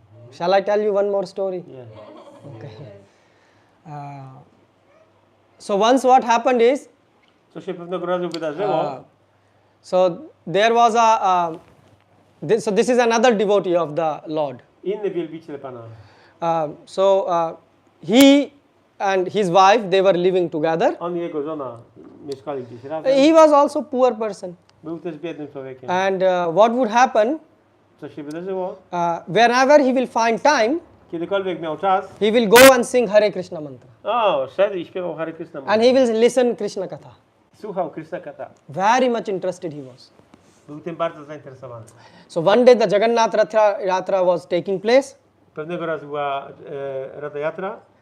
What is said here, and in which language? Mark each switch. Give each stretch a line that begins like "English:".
English: Shall I tell you one more story?
Polish: Nie.
English: So once what happened is,
Polish: Co się pewnego razu wydarzyło?
English: so there was so this is another devotee of the Lord.
Polish: Inny wielbiciel Pana.
English: He and his wife, they were living together.
Polish: On i jego żona mieszkali gdzieś razem.
English: He was also poor person.
Polish: Był też biednym człowiekiem.
English: And what would happen,
Polish: Co się wydarzyło?
English: whenever he will find time,
Polish: Kiedykolwiek miał czas,
English: he will go and sing Hare Krishna mantra.
Polish: Szedł i śpiewał Hare Krishna.
English: And he will listen Krishna Katha.
Polish: Słuchał Krishna Katha.
English: Very much interested he was.
Polish: Był tym bardzo zainteresowany.
English: So one day the Jagannath Yatra was taking place,
Polish: Pewnego razu była Rada Yatra.